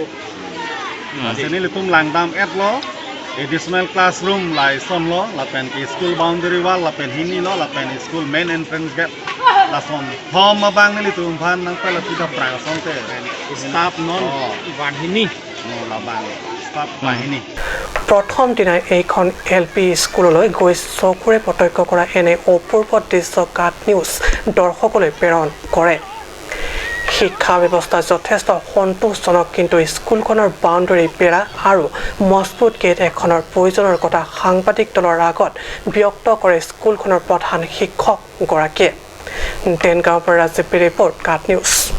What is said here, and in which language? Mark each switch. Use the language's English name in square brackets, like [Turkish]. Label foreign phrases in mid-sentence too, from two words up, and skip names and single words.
[Karbi] sini litum langdam et lo [English] additional classroom [Karbi] lai son lo la pen ki [English] school boundary wall [Karbi] la pen hini lo la pen [English] school main entrance gate [Karbi] la son thom ma bang ni litum phan nang pala ti da pra son te staff non wan hini no la bang staff pa hini [Assamese] প্ৰথম দিনাই এইখন LP স্কুললৈ গৈ চকুৰে প্ৰত্যক্ষ কৰা এনে অপূৰ্ব দৃশ্য কাট নিউজ দৰ্শকলৈ প্ৰেৰণ কৰে শিক্ষা ব্যৱস্থা যথেষ্ট সন্তোষজনক কিন্তু স্কুলখনৰ বাউণ্ডাৰী বেৰা আৰু মজবুত গেট এখনৰ প্ৰয়োজনৰ কথা সাংবাদিক দলৰ আগত ব্যক্ত কৰে স্কুলখনৰ প্ৰধান শিক্ষক গৰাকীয়ে টেনগাঁৱৰ পৰা ৰাজীৱ ৰিপৰ্ট কাট নিউজ